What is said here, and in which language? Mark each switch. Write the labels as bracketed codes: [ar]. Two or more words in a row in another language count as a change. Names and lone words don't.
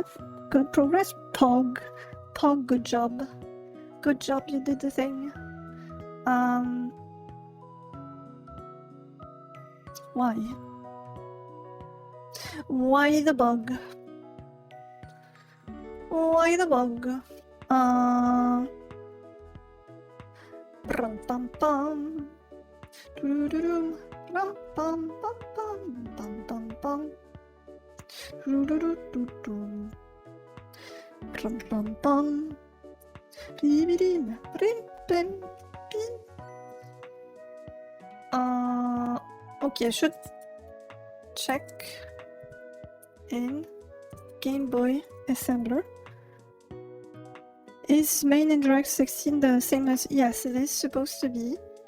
[en] Good progress. Pog, good job. Good job, you did the thing. Why? Why the bug? Why the bug? Rum pum pum. Doo doo doo. Rum pum pum pum pum pum pum. Doo doo doo doo doo. Rum pum pum. Bibidim. Brim bim bim. Okay, I should check in Gameboy assembler. Is main indirect 16 the same as... Yes, it is supposed to be.